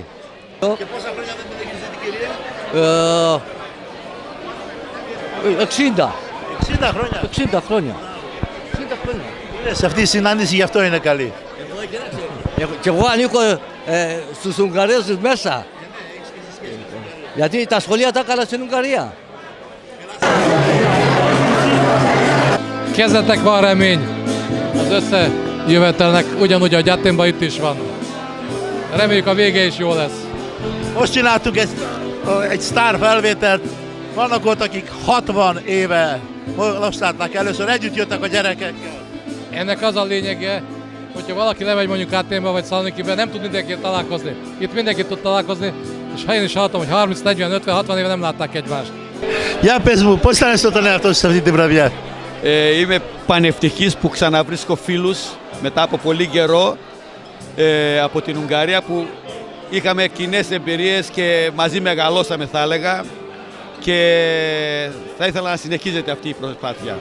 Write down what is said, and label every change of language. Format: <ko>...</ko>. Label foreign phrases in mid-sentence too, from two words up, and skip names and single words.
<el>Και πόσα χρόνια δεν την έχεις την κυρία? 60. 60 χρόνια? 60 χρόνια. 60 χρόνια. Σε αυτή η συνάντηση γι' αυτό είναι καλή. Και εγώ ανήκω στους Ουγγαρέζους μέσα. Γιατί τα σχολεία τα έκανα στην Ουγγαρία.</el> <hu>Kezdetek van remény. Az összejövetelnek ugyanúgy a Gyaténban itt is van. Reméljük a vége is jó lesz. Most csináltunk egy sztár felvételt. Vannak ott, akik 60 éve most látnak először, együtt jöttek a gyerekekkel. Ennek az a lényege, hogyha valaki lemegy mondjuk Aténba vagy Szalonikibe, nem tud mindenkivel találkozni. Itt mindenki tud találkozni, és ha én is hallottam, hogy 30, 40, 50, 60 éve nem látták egymást.</hu> <el>Για πες μου, πώς αισθάνεσαι τον εαυτό σου σε αυτή τη βραδιά? Είμαι πανευτυχής που ξαναβρίσκω φίλους μετά από πολύ καιρό από την Ουγγαρία που είχαμε κοινές εμπειρίες και μαζί μεγαλώσαμε θα έλεγα και θα ήθελα να συνεχίζεται αυτή η προσπάθεια.</el>